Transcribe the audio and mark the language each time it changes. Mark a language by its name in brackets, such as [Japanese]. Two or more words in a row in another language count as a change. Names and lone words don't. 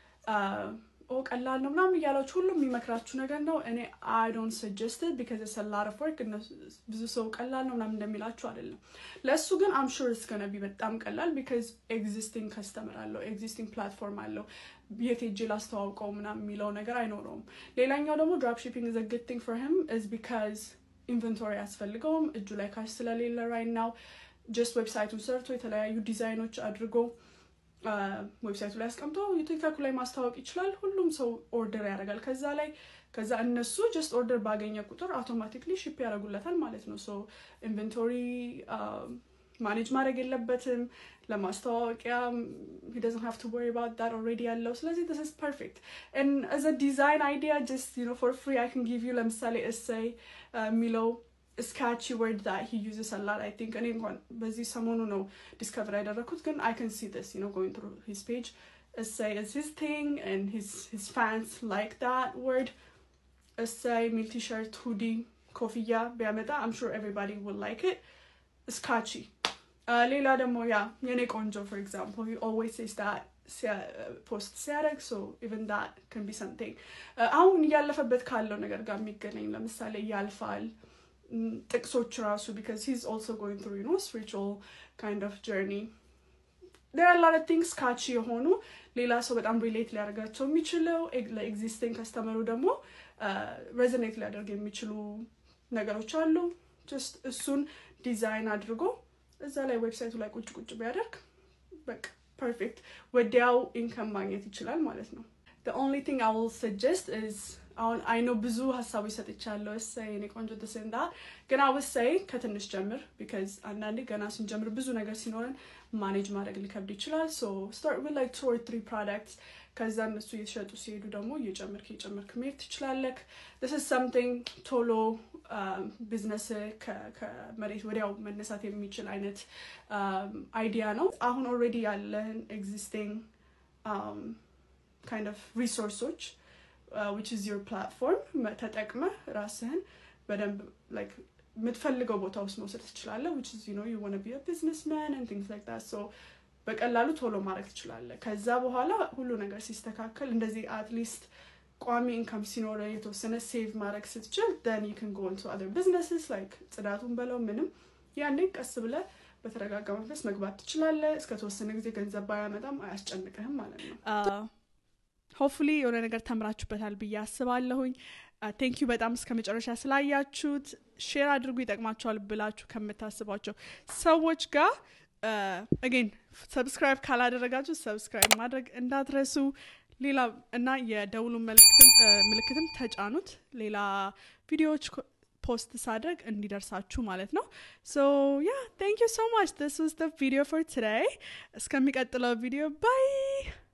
[Amharic] ቀላል ነው ምናምን ያላችሁ ሁሉም የሚመክራችሁ ነገር ነው እኔ [English] I don't suggest it because it's a lot of work and [Amharic] ብዙ ሰው ቀላል ነው ምናምን እንደሚላችሁ አይደለም ለሱ ግን [English] I'm sure it's going to be [Amharic] በጣም ቀላል [English] because existing customer [Amharic] አለው [English] existing platform [Amharic] አለው የቴጂ ላስተዋውቀው ምናምን የሚለው ነገር አይኖርም ሌላኛው ደግሞ [English] drop shipping is a good thing for him is because inventory [Amharic] ያስፈልገውም እጁ ላይ ካሽ ስለሌለ [English] right now just website [Amharic] ሰርቶ የተለያዩ ዲዛይኖች አድርጎ ዌብሳይቱ ላይ አስቀምጦ ቲክቶክ ላይ ማስተዋወቅ ይችላል ሁሉም ሰው ኦርደር ያደርጋል ከዛ እነሱ [English] just order [Amharic] ባገኘ ቁጥር [English] automatically ship [Amharic] ያደርጉለታል ማለት ነው [English] so inventory manage [Amharic] ማድረግ የለበትም ለማስተዋወቂያ [English] he doesn't have to worry about that already [Amharic] ያለው ስለዚህ [English] this is perfect and as a design idea just for free I can give you ለምሳሌ essay Milo a sketchy word that he uses a lot I think anyone [Amharic] በዚህ ሰሞኑ ነው [English] discover [Amharic] ያደረኩት ግን [English] I can see this going through his page essay is his thing and his fans like that word essay meal t-shirt hoodie [Amharic] ኮፍያ ቢያመጣ [English] I'm sure everybody will like it it's catchy [Amharic] ሌላ ደግሞ የኔ ቆንጆ [English] for example he always says that post ሲያደርግ so even that can be something [Amharic] አሁን ያለፈበት ካለው ነገር ጋር የሚገናኝ ለምሳሌ ያልፋል ጥቅሶች ራሱ [English] because he's also going through spiritual kind of journey there are a lot of things catchy [Amharic] የሆኑ ሌላ ሰው በጣም ሪሌት ሊያደርጋቸው የሚችለው ለኤግዚስቲንግ ከስተመሩ ደግሞ ሬዞኔት ሊያደርግ የሚችሉ ነገሮች አሉ just እሱን ዲዛይን አድርጎ እዛ ላይ ዌብሳይቱ ላይ ቁጭ ቢያደርግ በቃ ፐርፌክት ወዲያው ኢንካም ማግኘት ይችላል ማለት ነው [English] the only thing I will suggest is I know [Amharic] ብዙ ሀሳቦች ሰጥቻለሁ እኔ ቆንጆ ተሰንዳ ግን [English] I would say [Amharic] ከትንሽ ጀምር because አንዳንዴ ገና ስንጀምር ብዙ ነገር ሲኖረን ማኔጅ ማድረግ ሊከብድ ይችላል [English] so start with like 2 or 3 products [Amharic] ከዛ እነሱ እየተሸጡ ሲሄዱ ደግሞ እየጨመርክ መሄድ ትችላለህ [English] this is something [Amharic] ቶሎ ቢዝነስ ከመሬት ወዲያው መነሳት የሚችል አይነት አይዲያ ነው አሁን already ያለን existing [English] kind of resources which is your platform [Amharic] ተጠቅመ ራስህን በደንብ [English] like [Amharic] የምትፈልገው ቦታ ውስጥ መውሰድ ትችላለህ [English] which is you want to be a businessman and things like that so [Amharic] በቀላሉ ቶሎ ማድረግ ትችላለህ ከዛ በኋላ ሁሉ ነገር ሲስተካከል እንደዚህ [English] at least [Amharic] ቋሚ ኢንካም ሲኖር የተወሰነ ሴቭ ማድረግ ስትችል [English] then you can go into other businesses like [Amharic] ጽዳቱን በለው ምንም ያኔ ቀስ ብለህ በተረጋጋ መንፈስ መግባት ትችላለህ እስከ ተወሰነ ጊዜ ገንዘብ ባያመጣም አያስጨንቅህም ማለት ነው hopefully የሆነ ነገር ተምራችሁበታል ብዬ አስባለሁኝ [English] thank you [Amharic] በጣም እስከመጨረሻ ስላያችሁት ሼር አድርጉ ይጠቅማችኋል ብላችሁ ከምታስባቸው ሰዎች ጋር again subscribe ካላደረጋችሁ subscribe ማድረግ እንዳትረሱ ሌላ እና የደውሉ ምልክትም ተጫኑት ሌላ ቪዲዮዎች post ሳደርግ እንዲደርሳችሁ ማለት ነው [English] so yeah thank you so much this was the video for today [Amharic] እስከሚቀጥለው ቪዲዮ bye